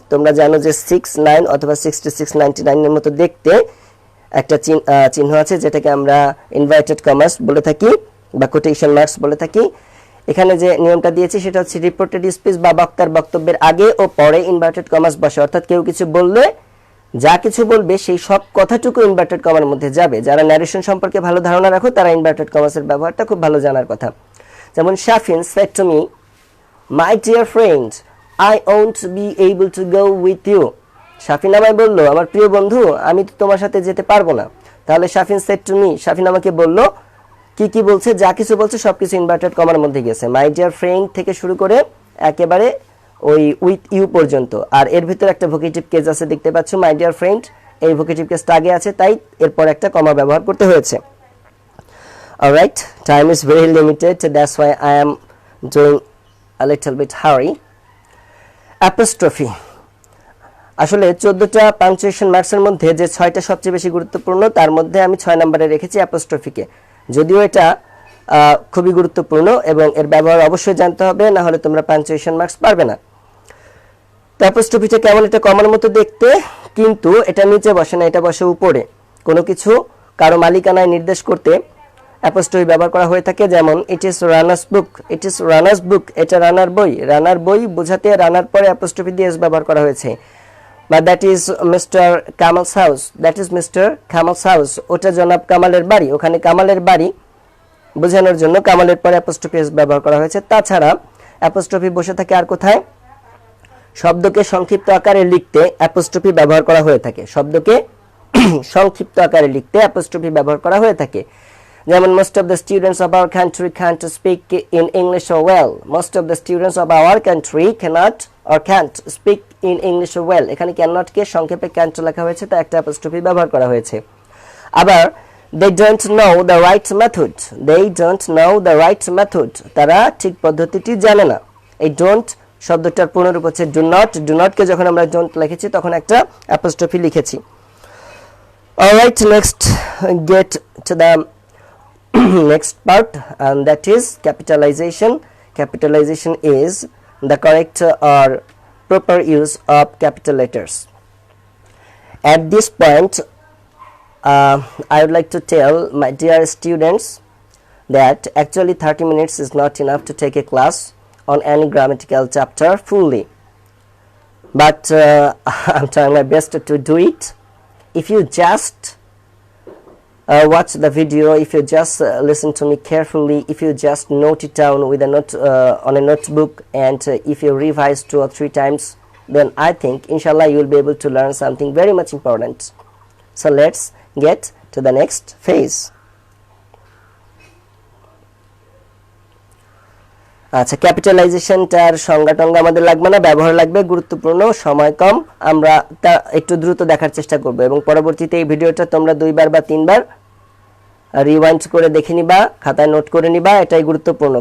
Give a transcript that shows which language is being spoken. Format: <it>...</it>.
<bn>তোমরা জানো যে 69 অথবা 66, 99 এর মতো দেখতে একটা চিহ্ন আছে, যেটাকে আমরা ইনভার্টেড কমাস বলে থাকি বা কোটেশন মার্কস বলে থাকি। এখানে যে নিয়মটা দিয়েছি সেটা হচ্ছে রিপোর্টেড স্পিচ বা বক্তার বক্তব্যের আগে ও পরে ইনভার্টেড কমাস বসে, অর্থাৎ কেউ কিছু বললে যা কিছু বলবে সেই সব কথাটুকু ইনভার্টেড কমার মধ্যে যাবে। যারা ন্যারেশন সম্পর্কে ভালো ধারণা রাখো তারা ইনভার্টেড কমাসের ব্যবহারটা খুব ভালো জানার কথা।</bn> <en>যেমন Shafin said to me, my dear friend, I won't be able to go with you.</en> <bn>Shafin আমায় বলল, আমার প্রিয় বন্ধু, আমি তো তোমার সাথে যেতে পারবো না। তাহলে Shafin</bn> <en>said to me,</en> <bn>Shafin আমাকে বলল, কি বলছে, যা কিছু বলছে সবকিছু ইনভার্টেড কমার মধ্যে গেছে। মাই ডিয়ার ফ্রেন্ড থেকে শুরু করে একেবারে ওই উইথ ইউ পর্যন্ত। আর এর ভিতরে একটা ভোকেটিভ কেস আছে, দেখতে পাচ্ছ, মাই ডিয়ার ফ্রেন্ড, এই ভোকেটিভ কেসটা আগে আছে, তাই এরপর একটা কমা ব্যবহার করতে হয়েছে।</bn> <en>Alright, time is very limited, that's why I am doing a little bit hurry.</en> <bn>Apostrophe, আসলে 14টা পাংচুয়েশন মার্কসের মধ্যে যে 6টা সবচেয়ে বেশি গুরুত্বপূর্ণ, তার মধ্যে আমি 6 নম্বরে রেখেছি অ্যাপোস্ট্রফিকে। যদিও এটা খুবই গুরুত্বপূর্ণ এবং এর ব্যবহার অবশ্যই জানতে হবে, না হলে তোমরা পাংচুয়েশন মার্কস পারবে না। তো অ্যাপোস্ট্রফিটা কেমন, এটা কমার মতো দেখতে, কিন্তু এটা নিচে বসে না, এটা বসে উপরে। কোনো কিছু কারো মালিকানায় নির্দেশ করতে অ্যাপোস্ট্রফি ব্যবহার করা হয়ে থাকে, যেমন</bn> <en>it is runner's book, it is runner's book,</en> <bn>এটা রানার বই। রানার বই বোঝাতে রানার পরে অ্যাপোস্ট্রফি দিয়ে এস ব্যবহার করা হয়েছে।</bn> <en>বা that is mister Kamal's house, that is mister Kamal's house,</en> <bn>ওটা জনাব কামালের বাড়ি। ওখানে কামালের বাড়ি বোঝানোর জন্য কামালের পরে অ্যাপোস্ট্রফি এস ব্যবহার করা হয়েছে। তাছাড়া অ্যাপোস্ট্রফি বসে থাকে আর কোথায়, শব্দকে সংক্ষিপ্ত আকারে লিখতে অ্যাপোস্ট্রফি ব্যবহার করা হয়ে থাকে। শব্দকে সংক্ষিপ্ত আকারে লিখতে অ্যাপোস্ট্রফি ব্যবহার করা হয়ে থাকে, যেমন</bn> <en>most of the students of our country can't speak in English so well. Most of the students of our country cannot or can't speak in English so well.</en> <bn>এখানে cannot কে সংক্ষেপে can't লেখা হয়েছে, তাই একটা অ্যাপোস্ট্রফি ব্যবহার করা হয়েছে।</bn> <en>আবার they don't know the right method, they don't know the right method,</en> <bn>তারা ঠিক পদ্ধতিটি জানে না। এই don't শব্দটার পূর্ণরূপ হচ্ছে do not, do not কে যখন আমরা don't লিখেছি তখন একটা অ্যাপোস্ট্রফি লিখেছি।</bn> <en>Alright, next get to the next part, and that is capitalization. Capitalization is the correct or proper use of capital letters. At this point, I would like to tell my dear students that actually 30 minutes is not enough to take a class on any grammatical chapter fully, but I'm trying my best to do it. If you just watch the video, if you just listen to me carefully, if you just note it down with a note on a notebook, and if you revise 2 or 3 times, then I think inshallah you will be able to learn something very much important. So let's get to the next phase.</en> <bn>আচ্ছা, ক্যাপিটালাইজেশনটার সংজ্ঞা টঙ্গা আমাদের লাগবে না, ব্যবহার লাগবে, গুরুত্বপূর্ণ, সময় কম, আমরা তা একটু দ্রুত দেখার চেষ্টা করব এবং পরবর্তীতে এই ভিডিওটা তোমরা 2 বার বা 3 বার রিওয়াইন্ড করে দেখে নিবা, খাতায় নোট করে নিবা, এটাই গুরুত্বপূর্ণ।</bn>